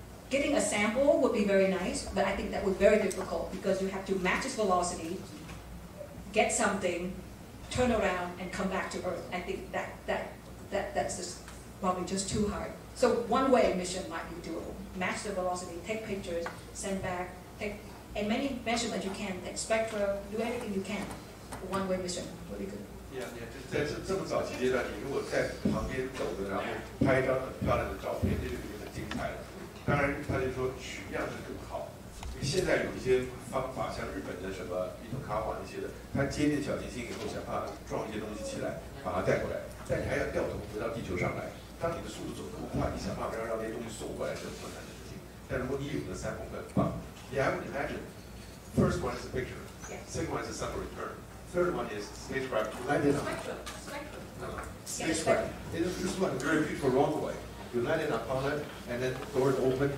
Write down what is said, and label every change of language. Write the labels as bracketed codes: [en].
[en] Getting a sample would be very nice, but I think that would be very difficult because you have to match its velocity, get something, turn around, and come back to Earth. I think that's just probably just too hard. So one-way mission might be doable. Match the velocity, take pictures, send back, take as many measurements you can, take spectra, do everything you can. One-way mission would be good. [zh] 在这么早期阶段，你如果在旁边走着，然后拍一张很漂亮的照片，这就已经很精彩了。当然，他就说取样是更好。因为现在有一些方法，像日本的什么伊藤卡瓦那些的，他接近小行星以后，想办法撞一些东西起来，把它带过来，但你还要掉头回到地球上来。当你的速度走那么快，你想办法让这些东西锁过来是很困难的事情。但如果你有个sample很棒 [en] ，Yeah, I would imagine. First one is a picture. Second one is a sample return. Third one is spacecraft landed on. Spacecraft. This is like a very beautiful runway. You landed upon it, and then doors open.